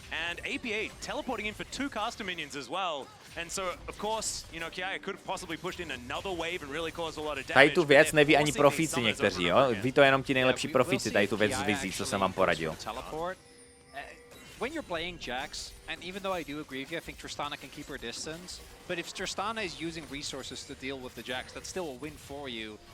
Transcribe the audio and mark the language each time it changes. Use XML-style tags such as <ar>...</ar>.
<en>And APA teleporting in for 2 caster minions as well. And so, of course, you know, Kiaya could have possibly pushed in another wave and really caused a lot of damage.</en> <cs>Tady tu věc neví ani profíci někteří, jo? Ví to jenom ti nejlepší profíci, tady tu věc z vizí, co jsem vám poradil.</cs> <en>When you're playing Jax, and even though I do agree with you, I think Tristana can keep her distance, but if Tristana is using resources to deal with the Jax, that's still a win for you.</en>